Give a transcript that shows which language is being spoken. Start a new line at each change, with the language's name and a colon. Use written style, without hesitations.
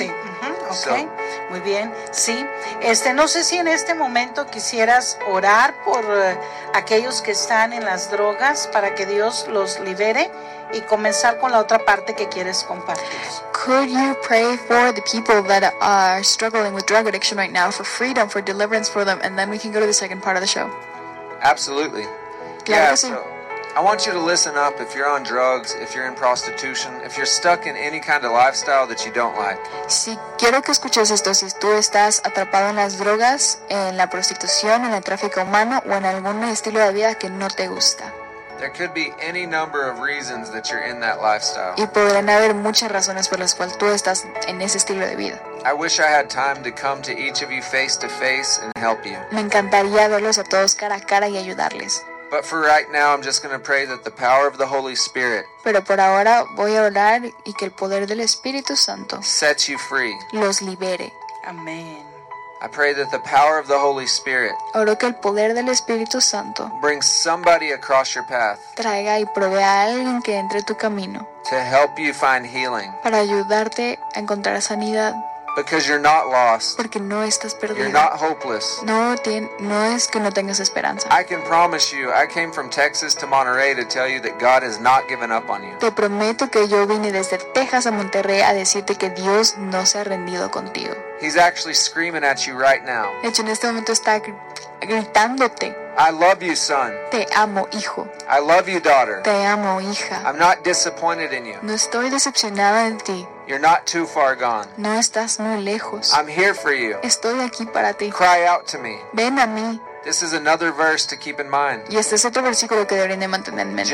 Spanish: Sí. Uh-huh. Okay. So, muy bien. Sí. No sé si en este momento quisieras orar por aquellos que están en las drogas para que Dios los libere. Y comenzar con la otra parte que quieres compartir.
English: Could you pray for the people that are struggling with drug addiction right now for freedom, for deliverance for them, and then we can go to the second part of the show? Absolutely.
Spanish: Claro, yeah, sí.
English: So, I want you to listen up if you're on drugs, if you're in prostitution, if you're stuck in any kind of lifestyle that you don't like.
Spanish: Sí, quiero que escuches esto, si tú estás atrapado en las drogas, en la prostitución, en el tráfico humano, o en algún estilo de vida que no te gusta.
English: There could be any number of reasons that you're in that lifestyle.
Spanish: Y podrían haber muchas razones por las cuales tú estás en ese estilo de vida.
English: I wish I had time to come to each of you face to face and help you.
Spanish: Me encantaría verlos a todos cara a cara y ayudarles.
English: But for right now, I'm just going to pray that the power of the Holy Spirit.
Spanish: Pero por ahora voy a orar y que el poder del Espíritu Santo
English: sets you free.
Spanish: Los libere.
English: Amen. I pray that the power of the Holy Spirit.
Spanish: Oro que el poder del Espíritu Santo
English: brings somebody across your path.
Spanish: Traiga y provea a alguien que entre tu camino.
English: To help you find healing.
Spanish: Para ayudarte a encontrar sanidad.
English: Because you're not lost.
Spanish: Porque no estás perdido.
English: You're not hopeless.
Spanish: No es que no tengas esperanza.
English: I can promise you, I came from Texas to Monterrey to tell you that God has not given up on you.
Spanish: Te prometo que yo vine desde Texas a Monterrey a decirte que Dios no se ha rendido contigo.
English: He's actually screaming at you right now.
Spanish: De hecho, en este momento está gritándote.
English: I love you, son.
Spanish: Te amo, hijo.
English: I love you, daughter.
Spanish: Te amo, hija.
English: I'm not disappointed in you.
Spanish: No estoy decepcionada en ti.
English: You're not too far gone.
Spanish: No estás muy lejos.
English: I'm here for you.
Spanish: Estoy aquí para ti.
English: Cry out to me.
Spanish: Ven a mí.
English: This is another verse to keep in mind.
Spanish: Y este es otro versículo que deberían de mantener en mente.